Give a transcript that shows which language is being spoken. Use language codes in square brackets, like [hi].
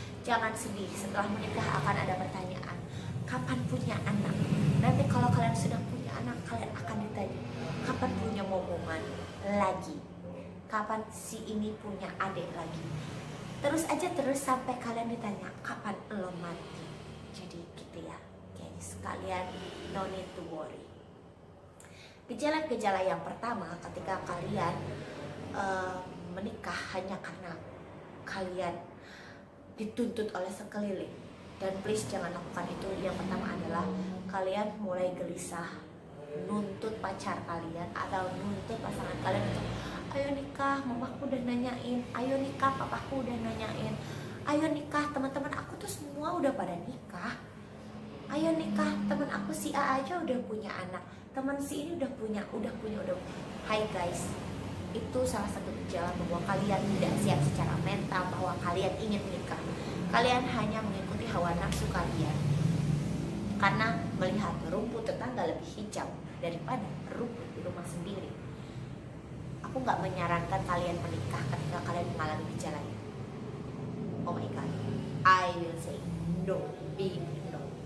[id] Jangan sedih, setelah menikah akan ada pertanyaan kapan punya anak. Nanti kalau kalian sudah punya anak, kalian akan ditanya kapan punya momongan lagi, kapan si ini punya adik lagi, terus sampai kalian ditanya kapan lo mati. Jadi gitu ya guys, kalian [en] no need to worry. [id] Gejala-gejala yang pertama ketika kalian menikah hanya karena kalian dituntut oleh sekeliling, dan please jangan lakukan itu. Yang pertama adalah kalian mulai gelisah nuntut pacar kalian atau nuntut pasangan kalian untuk ayo nikah, mamaku udah nanyain, ayo nikah, papaku udah nanyain, ayo nikah, teman-teman aku tuh semua udah pada nikah, ayo nikah, teman aku si A aja udah punya anak, teman si ini udah punya. Hai guys, itu salah satu gejala bahwa kalian tidak siap secara mental, bahwa kalian ingin menikah. Kalian hanya mengikuti hawa nafsu kalian karena melihat rumput tetangga lebih hijau daripada rumput di rumah sendiri. Aku nggak menyarankan kalian menikah ketika kalian mengalami gejala ini. [en] Oh my god, I will say no, big no.